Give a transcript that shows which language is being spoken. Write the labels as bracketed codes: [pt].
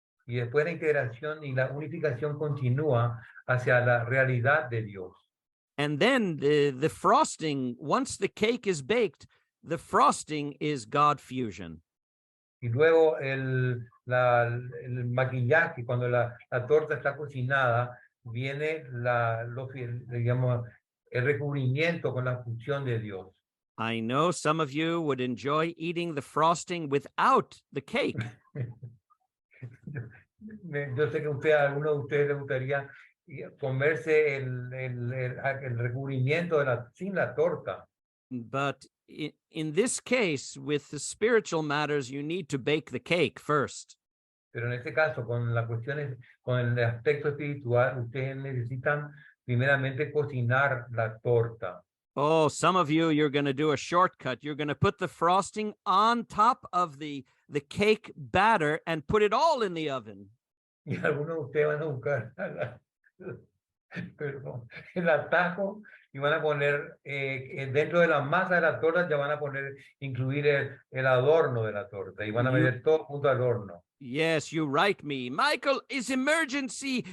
[es] Y después la integración y la unificación continúa hacia la realidad de Dios. [en] And then the frosting, once the cake is baked, the frosting is God fusion. [es] Y luego el maquillaje, cuando la torta está cocinada, viene digamos, el recubrimiento con la función de Dios. [en] I know some of you would enjoy eating the frosting without the cake. [es] Yo sé que algunos de ustedes les gustaría comerse el recubrimiento sin la torta. [en] But in this case, with the spiritual matters, you need to bake the cake first. [es] Pero en este caso, con las cuestiones, con el aspecto espiritual, ustedes necesitan primeramente cocinar la torta. [en] Oh, some of you, you're going to do a shortcut. You're going to put the frosting on top of the cake batter and put it all in the oven. [es] Y algunos de ustedes van a buscar perdón, el atajo y van a poner dentro de la masa de la torta, ya van a incluir el adorno de la torta y van a meter todo junto al horno. [en] Yes, you write me. Michael, it's emergency.